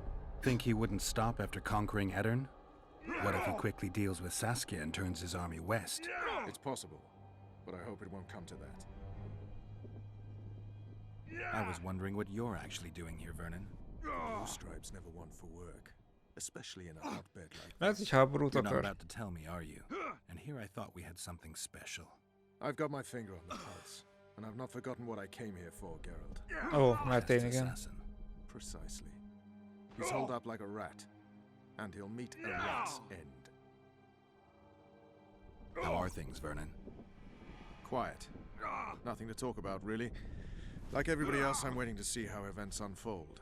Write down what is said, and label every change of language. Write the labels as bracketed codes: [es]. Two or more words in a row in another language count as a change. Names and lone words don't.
[en] Think he wouldn't stop after conquering Edirn? What if he quickly deals with Saskia and turns his army west? It's possible, but I hope it won't come to that. I was wondering what you're actually doing here, Vernon. Blue Stripes never want for work, especially in a hotbed like [hu] Lehet, [en] this. [hu] hogy háborút [en] You're not [hu] akar. [en] about to tell me, are you? And here I thought we had something special. I've got my finger on the pulse, and I've not forgotten what I came here for, Geralt. [hu] Ó, mert én igen. [en] Precisely. He's holed up like a rat, and he'll meet a rat's end. How are things, Vernon? Quiet. Nothing to talk about, really. Like everybody else, I'm waiting to see how events unfold.